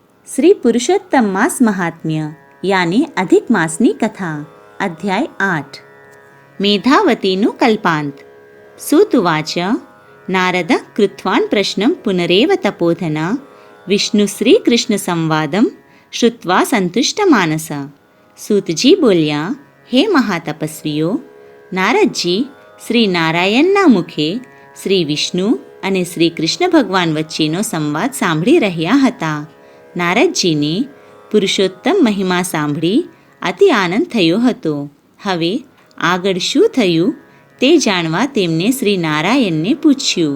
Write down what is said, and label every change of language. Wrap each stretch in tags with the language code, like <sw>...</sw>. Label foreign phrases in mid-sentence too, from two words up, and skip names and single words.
<gu>શ્રી પુરુષોત્તમ માસ મહાત્મ્ય યાની અધિક માસની કથા અધ્યાય 8 મેધાવતીનુ કલ્પાંત</gu> <sa>सुतुवाच नारद कृत्वान् प्रश्नं पुनरेव तपोधना विष्णु श्री कृष्ण संवादं श्रुत्वा संतुष्टमानस।</sa> <gu>સૂતજી બોલ્યા, હે મહાતપસ્વીઓ, નારદજી શ્રી નારાયણના મુખે શ્રી વિષ્ણુ અને શ્રી કૃષ્ણ ભગવાન વચ્ચેનો સંવાદ સાંભળી રહ્યા હતા. નારદજીને પુરુષોત્તમ મહિમા સાંભળી અતિ આનંદ થયો હતો. હવે આગળ શું થયું તે જાણવા તેમને શ્રી નારાયણને પૂછ્યું.</gu>